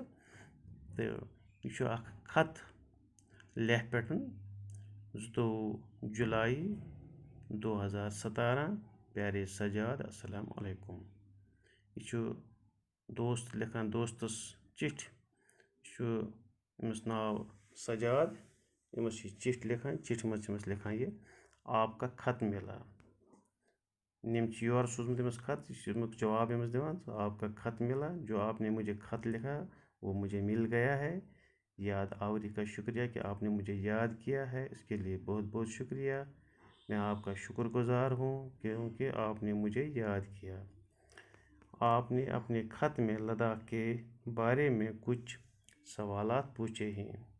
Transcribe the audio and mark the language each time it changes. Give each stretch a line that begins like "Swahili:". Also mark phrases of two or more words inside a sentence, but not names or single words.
Kashmiri: تہٕ یہِ چھُ اَکھ خط لیہ پٮ۪ٹھ 22 جُلائی 2017.
Urdu: پیارے سجاد السلام علیکم.
Kashmiri: یہِ چھُ دوست لیکھان دوستَس چِٹھۍ, یہِ چھُ أمِس ناو سجاد, أمِس چھِ چِٹھۍ لیکھان, چِٹھِ منٛز چھِ أمِس لیکھان یہِ
Urdu: آپ کا خط ملا.
Kashmiri: أمۍ چھِ یورٕ سوٗزمُت أمِس خط, یہِ چھُ امیُک جواب أمِس دِوان,
Urdu: آپ کا خط ملا, جو آپ نے مجھے خط لکھا وہ مجھے مل گیا ہے. یاد آوری کا شکریہ کہ آپ نے مجھے یاد کیا ہے, اس کے لیے بہت بہت شکریہ. میں آپ کا شکر گزار ہوں کیونکہ آپ نے مجھے یاد کیا. آپ نے اپنے خط میں لداخ کے بارے میں کچھ سوالات پوچھے ہیں.